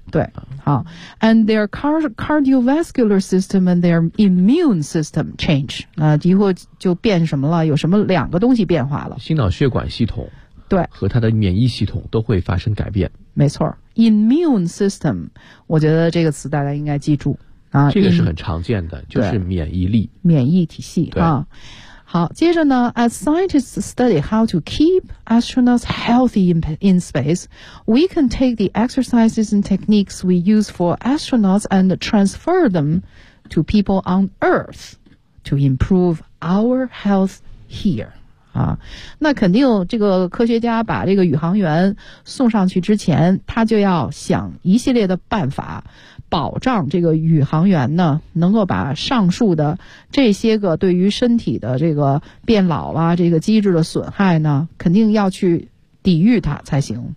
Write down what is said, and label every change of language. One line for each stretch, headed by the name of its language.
Chinese: 对，好
English: ，and their cardiovascular system and their immune system change
Chinese: 啊，以后就变什么了？有什么两个东西变化了？心脑血管系统，对，和它的免疫系统都会发生改变，没错 ，immune system， 我觉得这个词大家应该记住。这个是很常见的，就是免疫力免疫体系啊。好，接着呢
English: As scientists study how to keep astronauts healthy in space, we can take the exercises and techniques we use for astronauts and transfer them to people on Earth to improve our health here.
Chinese: 啊，那肯定这个科学家把这个宇航员送上去之前，他就要想一系列的办法保障这个宇航员呢能够把上述的这些个对于身体的这个变老啊这个机制的损害呢肯定要去抵御它才行，